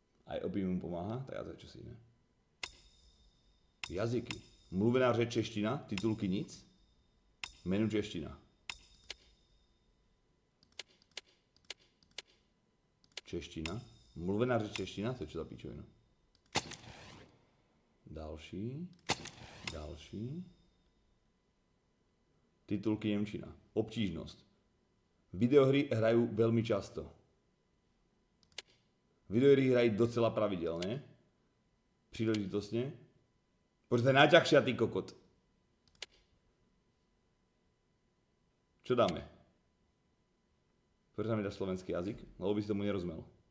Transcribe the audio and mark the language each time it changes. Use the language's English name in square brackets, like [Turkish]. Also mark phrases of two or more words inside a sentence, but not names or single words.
[Slovak] Aj opium pomáha, tak ja to je čosi iné. [Czech] Jazyky. Mluvená řeč čeština, titulky nic. Menu čeština. Čeština. Mluvená řeč čeština, [Slovak] to je čo za pičovina. [Czech] Další. Titulky němčina. Obtížnost. [Slovak] Videohry hrajú veľmi často. Videohry hrajú docela pravidelne. Príležitostne. Poďže to je najťažšia, ty kokot. Čo dáme? Poďže tam dá slovenský jazyk, lebo by si tomu nerozumel.